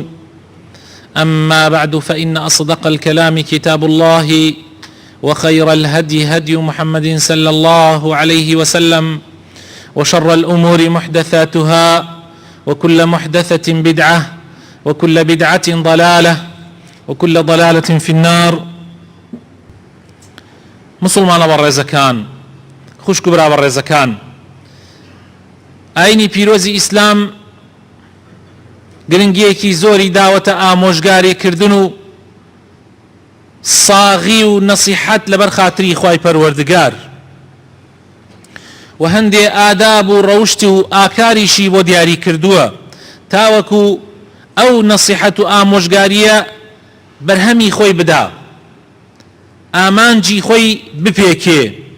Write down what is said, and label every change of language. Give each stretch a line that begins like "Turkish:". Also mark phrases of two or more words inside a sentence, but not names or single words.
Arabic: أما بعد، فإن أصدق الكلام كتاب الله، وخير الهدي هدي محمد صلى الله عليه وسلم، وشر الأمور محدثاتها، وكل محدثة بدعة، وكل بدعة ضلالة، وكل ضلالة في النار.
Central Kurdish: مسلمان بەڕێزەکان، خوشک و برا بەڕێزەکان، ئاینی پیرۆزی ئیسلام گرنگیەکی زۆری داوەتە ئامۆژگاریکردن و ساغی و نەسیحەت لەبەر خاتری خوای پەروەردگار، و هەندێ ئاداب و ڕەوشت و ئاکاریشی بۆ دیاری کردووە تاوەکو ئەو نەسیحەت و ئامۆژگاریە بەرهەمی خۆی بدا، ئامانجی خۆی بپێکێ.